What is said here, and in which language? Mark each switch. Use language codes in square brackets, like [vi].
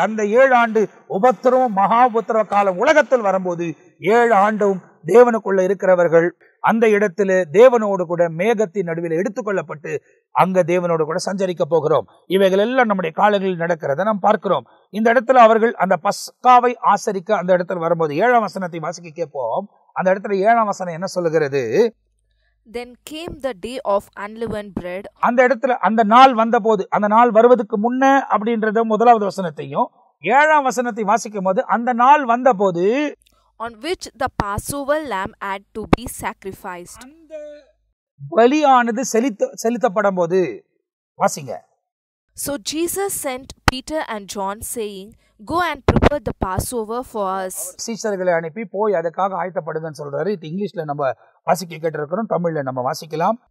[ta] அந்த 7 ஆண்டு உபத்திரவம், மகா உபத்திரவ காலம் உலகத்தில் வரும்போது 7 ஆண்டும் தேவனுக்குள்ள இருக்கிறவர்கள் அந்த இடத்துல தேவனோடு கூட மேகத்தின் நடுவில் எடுத்துக்கொள்ளப்பட்டு அங்க தேவனோடு கூட சஞ்சரிக்க போகிறோம். இவைகள் எல்லாம் நம்முடைய காலங்களில் நடக்கிறத நாம் பார்க்கிறோம். இந்த இடத்துல அவர்கள் அந்த பஸ்காவை ஆசரிக்க அந்த இடத்துல வரும்போது 7ஆம் வசனத்தை வாசிக்க கேட்போம். அந்த இடத்துல 7ஆம் வசனம் என்ன சொல்லுகிறது? [en] Then came the day of unleavened bread. [ta] அந்த இடத்துல அந்த நாள் வந்தபோது, அந்த நாள் வருவதற்கு முன்ன அப்படின்றத முதலாவது வசனத்தையும் 7ஆம் வசனத்தை வாசிக்கும் போது அந்த நாள் வந்தபோது [en] on which the Passover lamb had to be sacrificed. [ta] அந்த பலியானது செலுத்தப்படும் போது வாசிங்க. [en] So Jesus sent Peter and John saying, go and prepare the Passover for us. [ta] சீஷர்களை அனுப்பி போய் அதுக்காக ஆயத்தப்படுங்கன்னு சொல்றாரு. இது இங்கிலீஷ்ல நம்ம வாசிக்க கேட்டிருக்கிறோம், தமிழ்ல நம்ம வாசிக்கலாம்.